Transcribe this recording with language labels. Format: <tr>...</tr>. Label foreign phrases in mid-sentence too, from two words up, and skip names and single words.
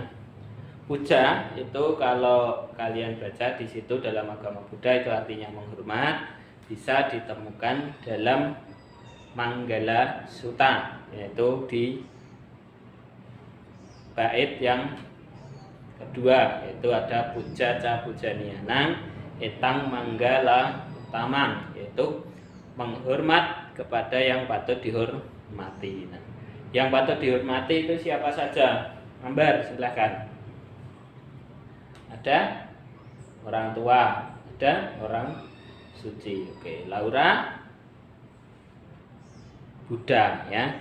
<id>Puja itu kalau kalian baca di situ dalam agama Buddha itu artinya menghormat, bisa ditemukan dalam Manggala Sutta, yaitu di bait yang kedua, yaitu ada</id> <pi>puja ca pujanianang etang manggala utamang,</pi> <id>yaitu menghormat kepada yang patut dihormati. Nah, yang patut dihormati itu siapa saja? Ambar, silakan. Ada orang tua, ada orang suci. Oke, Laura, Buddha ya.</id>